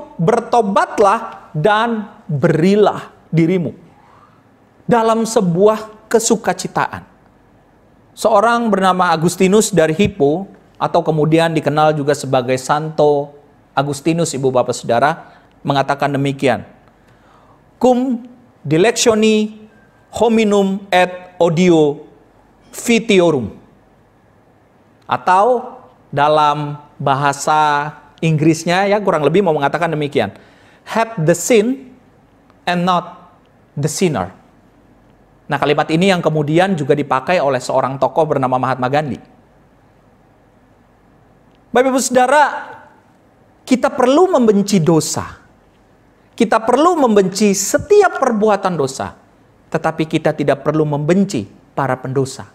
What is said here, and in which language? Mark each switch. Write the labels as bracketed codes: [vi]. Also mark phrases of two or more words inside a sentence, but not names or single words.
[id] Bertobatlah dan berilah dirimu dalam sebuah kesukacitaan. Seorang bernama Agustinus dari Hippo, atau kemudian dikenal juga sebagai Santo Agustinus, Ibu Bapak Saudara, mengatakan demikian. [la] Cum dilectioni hominum et odio vitiorum. [id] Atau dalam bahasa Inggrisnya ya kurang lebih mau mengatakan demikian. [en] Hate the sin and not the sinner. [id] Nah, kalimat ini yang kemudian juga dipakai oleh seorang tokoh bernama Mahatma Gandhi. Bapak Ibu Saudara, kita perlu membenci dosa. Kita perlu membenci setiap perbuatan dosa. Tetapi kita tidak perlu membenci para pendosa.